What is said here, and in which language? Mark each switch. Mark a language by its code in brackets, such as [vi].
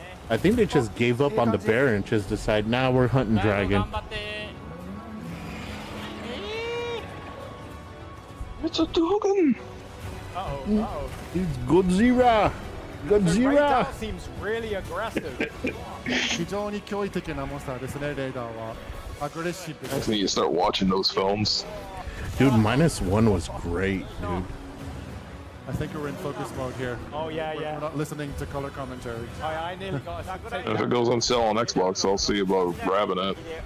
[en] I think they just gave up on the bear and just decided, nah, we're hunting dragon. It's a dragon. Uh-oh. It's Godzilla. Godzilla. Seems really aggressive. [ja] 非常に驚異的なモンスターですね、レーダーは。アグレッシブ [en] I think you start watching those films. Dude, -1 was great, dude. I think we're in focus mode here. Oh yeah, We're not listening to color commentary. I nearly got If it goes on sale on Xbox, I'll see about grabbing it.